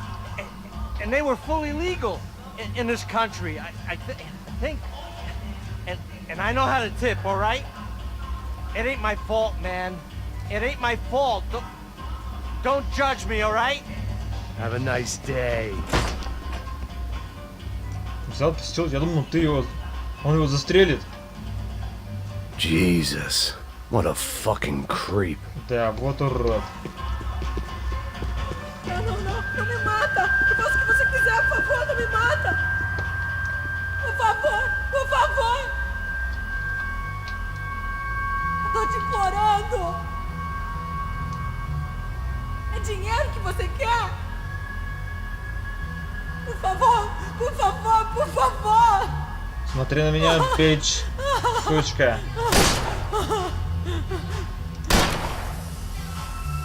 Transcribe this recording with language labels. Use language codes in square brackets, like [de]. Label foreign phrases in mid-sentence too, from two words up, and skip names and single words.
[en] And they were fully legal in this country. I think. And I know how to tip, all right? It ain't my fault, man. It ain't my fault. Don't judge me, all right? Have a nice day. [ru] Взял пистол, я думал, ты его... Он его застрелит. [en] Jesus, what a fucking creep. [ru] Да, вот урод. [pt] Não, não, não, não me mata! Eu faço o que você quiser, por favor, não me mata! Por favor, por favor! Eu tô te implorando! É dinheiro que você quer? Por favor, por favor, por favor! [ru] Смотри на меня, бич, сучка.